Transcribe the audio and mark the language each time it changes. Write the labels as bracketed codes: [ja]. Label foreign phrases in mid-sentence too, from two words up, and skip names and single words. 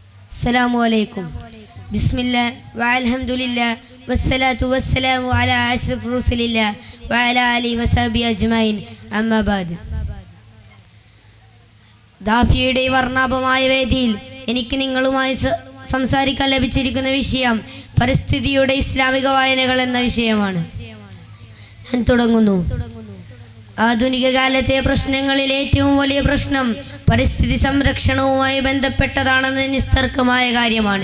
[ar] السلام عليكم بسم الله والحمد لله والصلاة والسلام على أشرف رسول الله وعلى آله وصحبه أجمعين أما بعد [ml] ദാഫിയുടെ വർണ്ണാഭമായ വേദിയിൽ എനിക്ക് നിങ്ങളുമായി സംസാരിക്കാൻ ലഭിച്ചിരിക്കുന്ന വിഷയം പരിസ്ഥിതിയുടെ ഇസ്ലാമിക വായനകൾ എന്ന വിഷയമാണ്. ഞാൻ തുടങ്ങുന്നു. ആധുനിക കാലത്തെ പ്രശ്നങ്ങളിൽ ഏറ്റവും വലിയ പ്രശ്നം പരിസ്ഥിതി സംരക്ഷണവുമായി ബന്ധപ്പെട്ടതാണെന്ന് നിസ്തർക്കമായ കാര്യമാണ്.